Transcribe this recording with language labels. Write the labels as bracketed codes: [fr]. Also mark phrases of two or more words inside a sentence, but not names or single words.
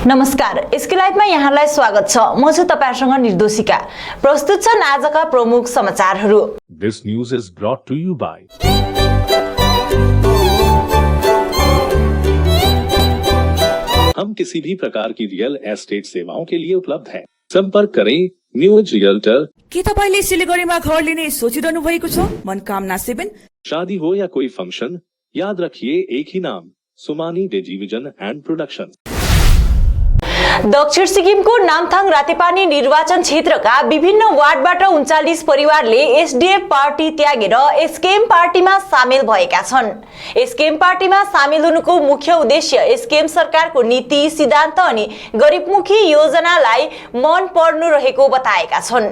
[ne] नमस्कार, एसके लाइभमा यहाँलाई स्वागत छ। म छु तपाईहरुसँग निर्दोषिका। प्रस्तुत छन् आजका प्रमुख समाचारहरू। [en] This news is brought to you by [hi] हम किसी भी प्रकार की रियल एस्टेट सेवाओं के लिए उपलब्ध हैं। संपर्क करें न्यू एज रियल्टर। [ne] के तपाईले सिलिगुडीमा घर लिने सोचिरहनु भएको छ? मनकामना 7। [hi] शादी हो या कोई फंक्शन, याद रखिए एक ही नाम, सुमानी टेलिभिजन एंड प्रोडक्शन। [ne] दक्षिण सिक्किमको नामथाङ रातेपानी निर्वाचन क्षेत्रका विभिन्न वार्डबाट 39 परिवारले एसडीएफ पार्टी त्यागेर एसकेएम पार्टीमा सामेल भएका छन्। एसकेएम पार्टीमा सामेल हुनुको मुख्य उद्देश्य एसकेएम सरकारको नीति, सिद्धान्त अनि गरिबमुखी योजनालाई मन पर्नु रहेको बताएका छन्।